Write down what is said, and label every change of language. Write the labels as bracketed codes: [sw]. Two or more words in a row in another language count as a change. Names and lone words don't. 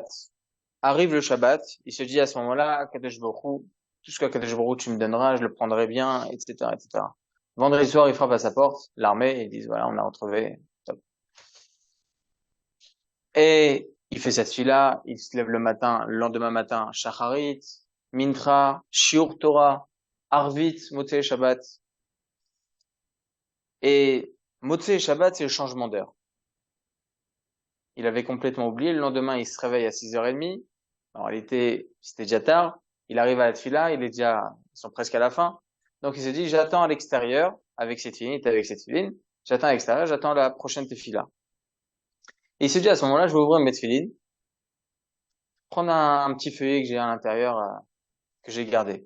[fr] Arrive le Shabbat, il se dit à ce moment-là, [he] קדוש ברוך הוא, [fr] tout ce que [he] קדוש ברוך הוא [fr] tu me donneras, je le prendrai bien, etc., etc. Vendredi soir, il frappe à sa porte, l'armée, et ils disent, voilà, on a retrouvé. Top. Et il fait cette fila, il se lève le matin, le lendemain matin, [he] שחרית מנחה שיעור תורה ערבית מוצאי שבת. [fr] Et [he] מוצאי שבת, [fr] c'est le changement d'heure. Il avait complètement oublié. Le lendemain, il se réveille à 6h30. Alors, c'était déjà tard. Il arrive à la tefila, ils sont presque à la fin. Donc, il se dit, j'attends à l'extérieur, avec cette filine, il était avec cette filine. J'attends à l'extérieur, j'attends la prochaine tefila. Et il se dit, à ce moment-là, je vais ouvrir mes tefilines, prendre un petit feuillet que j'ai à l'intérieur, que j'ai gardé.